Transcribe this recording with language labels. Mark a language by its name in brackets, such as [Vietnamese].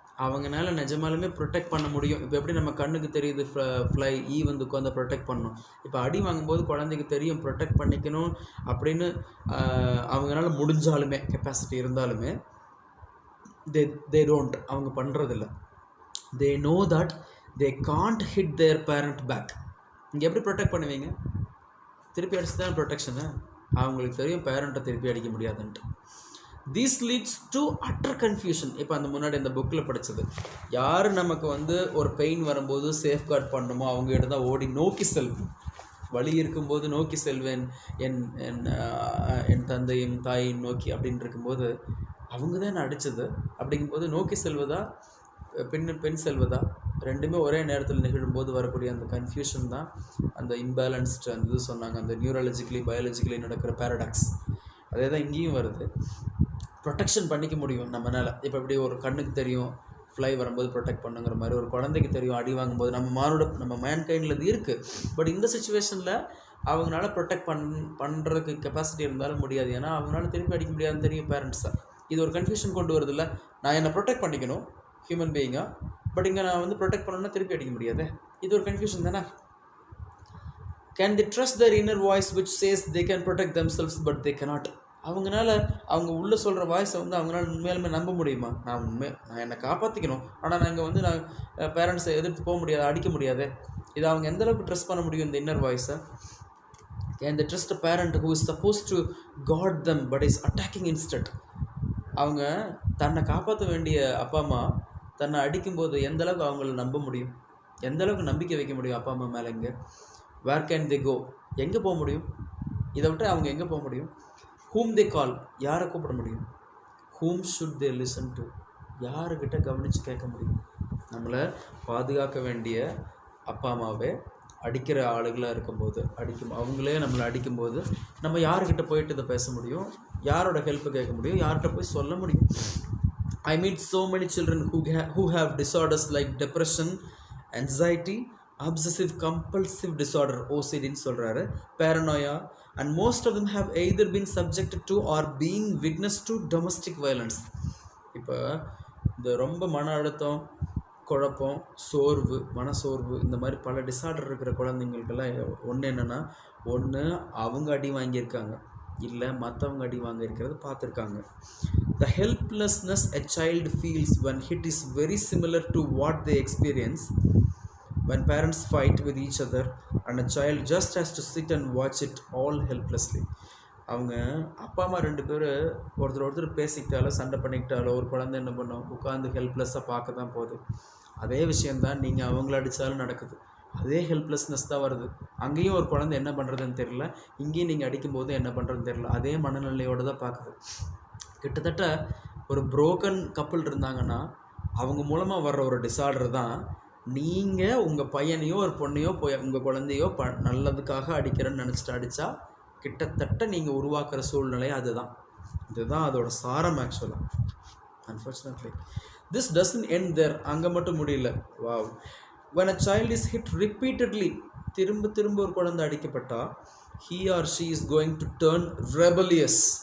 [Tamil] அவங்கனால நிஜமாலுமே ப்ரொடெக்ட் பண்ண முடியும். இப்போ எப்படி நம்ம கண்ணுக்கு தெரியுது ஃப்ளை வந்து உட்காந்து ப்ரொடெக்ட் பண்ணணும். இப்போ அடி வாங்கும்போது குழந்தைக்கு தெரியும் ப்ரொடெக்ட் பண்ணிக்கணும் அப்படின்னு. அவங்களால முடிஞ்சாலுமே, கெப்பாசிட்டி இருந்தாலுமே [English] they don't, [Tamil] அவங்க பண்ணுறதில்ல. [English] they know that they can't hit their parent back. [Tamil] இங்கே எப்படி ப்ரொடெக்ட் பண்ணுவீங்க? திருப்பி அடிச்சு தான் ப்ரொடெக்ஷனு. அவங்களுக்கு தெரியும் பேரண்ட்டை திருப்பி அடிக்க முடியாதுன்ட்டு. [English] this leads to utter confusion. [Tamil] இப்போ அந்த முன்னாடி அந்த புக்கில் படித்தது, யார் நமக்கு வந்து ஒரு பெயின் வரும்போது சேஃப்கார்ட் பண்ணணுமோ அவங்ககிட்ட தான் ஓடி நோக்கி செல்வோம். வலி இருக்கும்போது நோக்கி செல்வேன் என் தந்தையும் தாயும் நோக்கி அப்படின்னு இருக்கும்போது அவங்க தான் என்ன அடித்தது. அப்படிங்கும்போது நோக்கி செல்வதா பெண் செல்வதா ரெண்டுமே ஒரே நேரத்தில் நிகழும்போது வரக்கூடிய அந்த கன்ஃபியூஷன் தான் அந்த இம்பேலன்ஸ்டு அந்த இது சொன்னாங்க, அந்த நியூரலஜிக்கலி பயாலஜிக்கலி நடக்கிற பேரடாக்ஸ். அதே தான் இங்கேயும் வருது. ப்ரொடெக்ஷன் பண்ணிக்க முடியும் நம்மளால். இப்போ எப்படி ஒரு கண்ணுக்கு தெரியும் ஃப்ளை வரும்போது ப்ரொடெக்ட் பண்ணுங்கிற மாதிரி, ஒரு குழந்தைக்கு தெரியும் அடி வாங்கும்போது நம்ம மேன்கைண்டில் இது இருக்குது. பட் இந்த சுச்சுவேஷனில் அவங்களால ப்ரொடெக்ட் பண்ணுறதுக்கு கெப்பாசிட்டி இருந்தாலும் முடியாது. ஏன்னா அவங்களால திருப்பி அடிக்க முடியாதுன்னு தெரியும் பேரண்ட்ஸை. இது ஒரு கன்ஃபியூஷன் கொண்டு வருது இல்லை. நான் என்னை ப்ரொடெக்ட் பண்ணிக்கணும் ஹியூமன் பீயிங்காக, பட் இங்கே நான் வந்து ப்ரொடெக்ட் பண்ணணும்னா திருப்பி அடிக்க முடியாது. இது ஒரு கன்ஃபியூஷன் தானே. [English] Can they trust their inner voice which says they can protect themselves but they cannot? [Tamil] அவங்களால அவங்க உள்ளே சொல்கிற வாய்ஸை வந்து அவங்களால உண்மையாலுமே நம்ப முடியுமா? நான் என்னை காப்பாற்றிக்கணும், ஆனால் நான் இங்கே வந்து நான் பேரண்ட்ஸை எதிர்த்து போக முடியாது, அடிக்க முடியாது. இதை அவங்க எந்தளவுக்கு ட்ரஸ்ட் பண்ண முடியும் இந்த இன்னர் வாய்ஸை? [English] Can they trust a parent who is supposed to guard them but is attacking instead? [Tamil] அவங்க தன்னை காப்பாற்ற வேண்டிய அப்பா அம்மா தன்னை அடிக்கும்போது எந்தளவுக்கு அவங்கள நம்ப முடியும், எந்தளவுக்கு நம்பிக்கை வைக்க முடியும் அப்பா அம்மா மேலே? இங்கே [English] Where can they go? [Tamil] எங்கே போக முடியும்? இதை விட்டு அவங்க எங்கே போக முடியும்? [English] whom they call? [Tamil] யாரை கூப்பிட முடியும்? [English] whom should they listen to? [Tamil] யாருக்கிட்ட கவனித்து கேட்க முடியும்? நம்மளை பாதுகாக்க வேண்டிய அப்பா அம்மாவே அடிக்கிற ஆளுகளாக இருக்கும்போது அவங்களே நம்மளை அடிக்கும்போது நம்ம யாருக்கிட்ட போயிட்டு இதை பேச முடியும்? யாரோட ஹெல்ப்பு கேட்க முடியும்? யார்கிட்ட போய் சொல்ல முடியும்? [English] I meet so many children who have disorders like depression, anxiety, obsessive compulsive disorder, OCD [Tamil] ன்னு சொல்கிறாரு, [English] paranoia, and most of them have either been subjected to or being witness to domestic violence. [Tamil] இப்போ இந்த ரொம்ப மன அழுத்தம், குழப்பம், சோர்வு, மனசோர்வு, இந்த மாதிரி பல டிசார்டர் இருக்கிற குழந்தைங்களுக்கெல்லாம் ஒன்று என்னென்னா, ஒன்று அவங்க அடி வாங்கியிருக்காங்க, இல்லை மற்றவங்க அடி வாங்கியிருக்கிறது பார்த்துருக்காங்க. [English] The helplessness a child feels when hit is very similar to what they experience when parents fight with each other and a child just has to sit and watch it all helplessly. [Tamil] அவங்க அப்பா அம்மா ரெண்டு பேர் ஒருத்தர் பேசிக்கிட்டாலோ சண்டை பண்ணிக்கிட்டாலோ ஒரு குழந்தை என்ன பண்ணும்? உட்காந்து ஹெல்ப்லெஸ்ஸாக பார்க்க தான் போகுது. அதே விஷயந்தான் நீங்கள் அவங்கள அடித்தாலும் நடக்குது. அதே ஹெல்ப்லெஸ்னஸ் தான் வருது. அங்கேயும் ஒரு குழந்தை என்ன பண்ணுறதுன்னு தெரியல, இங்கேயும் நீங்கள் அடிக்கும்போது என்ன பண்ணுறதுன்னு தெரியல. அதே மனநிலையோடு தான் பார்க்குது. கிட்டத்தட்ட ஒரு புரோக்கன் கப்புள் இருந்தாங்கன்னா அவங்க மூலமாக வர்ற ஒரு டிசார்டர் தான் நீங்கள் உங்கள் பையனையோ ஒரு பொண்ணையோ உங்கள் குழந்தையோ நல்லதுக்காக அடிக்கிறேன்னு நினச்சிட்டு அடித்தா கிட்டத்தட்ட நீங்கள் உருவாக்குற சூழ்நிலை அதுதான். இதுதான் அதோட சாரம் ஆக்சுவலாக. [English] Unfortunately this doesn't end there. [Tamil] அங்கே மட்டும் முடியல. Wow. [English] when a child is hit repeatedly, [Tamil] திரும்ப ஒரு குழந்தை அடிக்கப்பட்டா, [English] he or she is going to turn rebellious.